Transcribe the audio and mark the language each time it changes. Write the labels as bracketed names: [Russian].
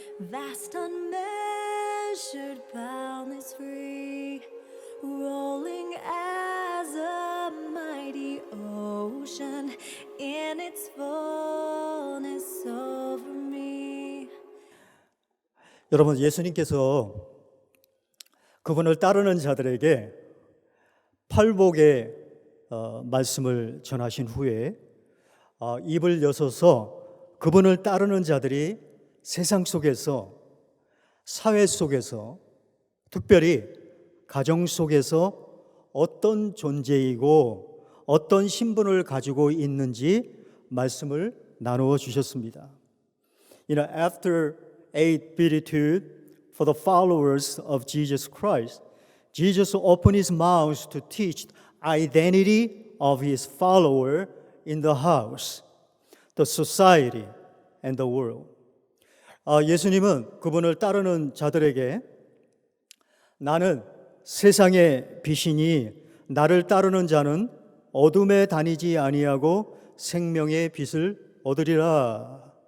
[English] vast, unmeasured, boundless, free, rolling as a mighty ocean in its fullness over me. [Korean] 여러분, 예수님께서 그분을 따르는 자들에게 팔복의 말씀을 전하신 후에 입을 여서서 그분을 따르는 자들이 세상 속에서, 사회 속에서, 특별히 가정 속에서 어떤 존재이고 어떤 신분을 가지고 있는지 말씀을 나누어 주셨습니다. [English] After 8 Beatitudes for the followers of Jesus Christ, Jesus opened his mouth to teach identity of his follower in the house, the society, and the world. [Korean] 예수님은 그분을 따르는 자들에게 나는 세상의 빛이니 나를 따르는 자는 어둠에 다니지 아니하고 생명의 빛을 얻으리라.